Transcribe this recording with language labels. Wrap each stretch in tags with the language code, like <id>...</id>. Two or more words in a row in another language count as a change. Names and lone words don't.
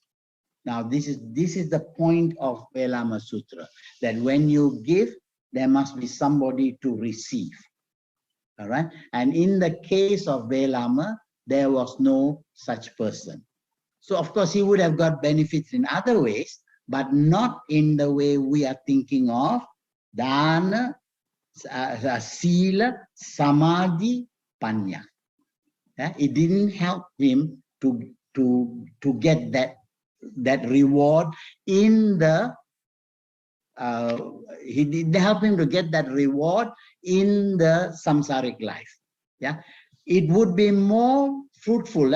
<en>Now, this is the point of Velama Sutra, that when you give, there must be somebody to receive. All right? And in the case of Velama, there was no such person. So, of course, he would have got benefits in other ways, but not in the way we are thinking of</en> <pi>dana, sila, samadhi, panya.</pi> <en>Yeah? It didn't help him to get that reward in the he didn't help him to get that reward in the samsaric life. Yeah, it would be more fruitful.</en>